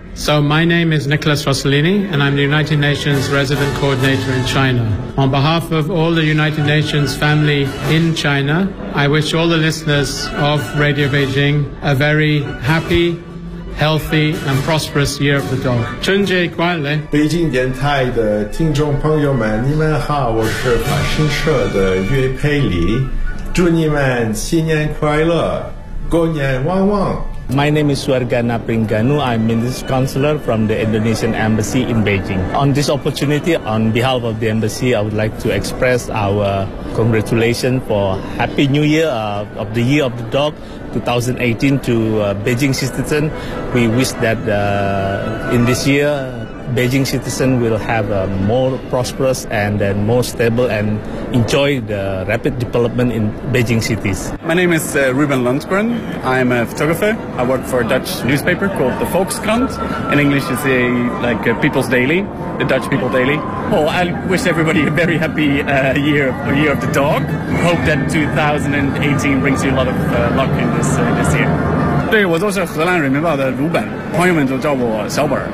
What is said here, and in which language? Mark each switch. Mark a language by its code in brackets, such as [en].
[en] So my name is Nicholas Rossellini, and I'm the United Nations Resident Coordinator in China. On behalf of all the United Nations family in China, I wish all the listeners of Radio Beijing a very happy, healthy, and prosperous Year of the Dog. [zh] 春节快乐！北京电台的听众朋友们，你们好，我是法新社的岳佩里，祝你们新年快乐，过年旺旺。 [en] My name is Suargana Pringanu. I'm Minister Counselor from the Indonesian Embassy in Beijing. On this opportunity, on behalf of the Embassy, I would like to express our congratulations for Happy New Year of the Year of the Dog 2018 to Beijing citizen. We wish that in this year, Beijing citizen will have a more prosperous and then more stable and enjoy the rapid development in Beijing cities. My name is Ruben Lundgren. I'm a photographer. I work for a Dutch newspaper called the Volkskrant. In English, it's a People's Daily, the Dutch People Daily. Well, I wish everybody a very happy year of the dog. Hope that 2018 brings you a lot of luck in this year. [zh] 对，我就是荷兰人民报的鲁本，朋友们都叫我小本。